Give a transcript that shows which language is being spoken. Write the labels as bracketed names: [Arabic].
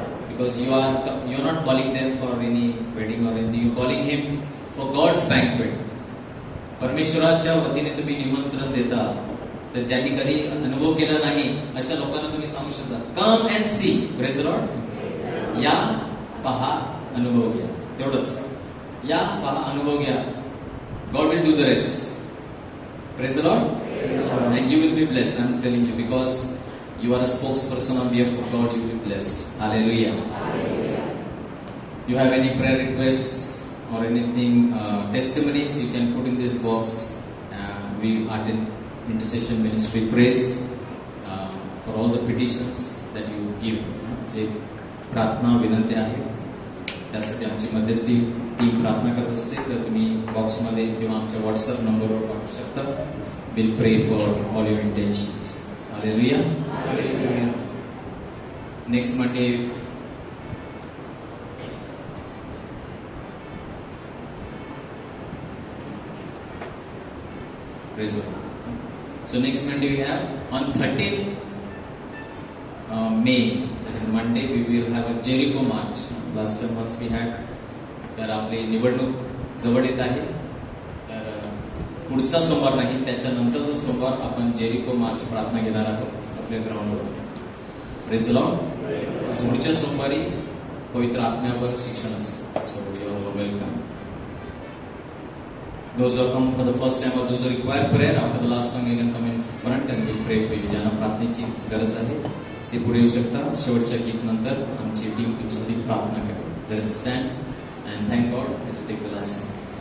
[English] Because you are not calling them for any wedding or anything. You are calling him for God's banquet. [Marathi] परमेश्वराच्या वतीने तुम्ही निमंत्रण देता तर ज्यांनी कधी अनुभव केला नाही अशा लोकांना तुम्ही सांगू शकता [English] Come and see. Praise the Lord. [Marathi] या पहा अनुभव घ्या. तेवढंच. या पहा अनुभव घ्या. [English] God will do the rest. Praise the Lord. And you will be blessed. I'm telling you because you are a spokesperson on behalf of God. You will be blessed. Hallelujah. You have any prayer requests or anything, testimonies, you can put in this box. We are in intercession ministry praise for all the petitions that you give. [Marathi] जे प्रार्थना विनंती आहे त्यासाठी आमची मध्यस्थी team प्रार्थना करत असते तर तुम्ही बॉक्समध्ये किंवा आमच्या व्हॉट्सअप नंबरवर पाठवू शकता. [English] We'll pray for all your intentions. Hallelujah. Hallelujah. Next Monday praise the Lord. So next Monday we have on 13th May, that is Monday, we will have a Jericho march. Last time once we had. [Marathi] तर आपली निवडणूक जवळ येत आहे तर पुढचा सोमवार नाही त्याच्यानंतरचा सोमवार आपण जेरिको मार्च प्रार्थना घेणार आहोत आपल्या ग्राउंडवर. [English] Praise the Lord. [Marathi] पुढच्या सोमवारी पवित्र आत्म्यावर शिक्षण असेल. [English] So you are welcome. Those who come for the first time or those who require prayer after the last song you can come in front and we'll pray for you. [Marathi] ज्यांना प्रार्थनेची गरज आहे ते पुढे येऊ शकता. शेवटच्या गीत नंतर आमची टीम तुमच्यासाठी प्रार्थना करेल. [English] Let's stand and thank God as we take the last song.